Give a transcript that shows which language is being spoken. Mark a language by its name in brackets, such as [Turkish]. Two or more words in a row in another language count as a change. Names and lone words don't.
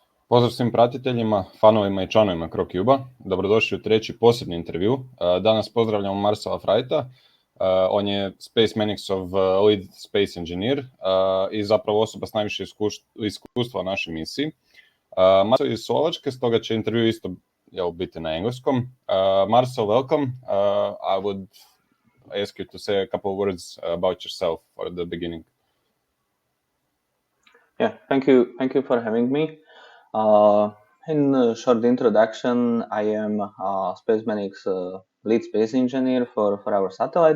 [Croatian] Pozdrav svim pratiteljima, fanovima i članovima CroCube-a. Dobrodošli u treći posebni intervju. Danas pozdravljamo Marcela Frajta. On je Spacemanicovog [English] Lead Space Engineer [Croatian] i zapravo osoba s najviše iskustva u našoj misiji. Marcel je iz Slovačke, stoga će intervju isto biti na engleskom. [English] Marcel, welcome. I would ask you to say a couple of words about yourself for the beginning. Yeah, thank you for having me. In a short introduction, I am Spacemanic's lead space engineer for our satellite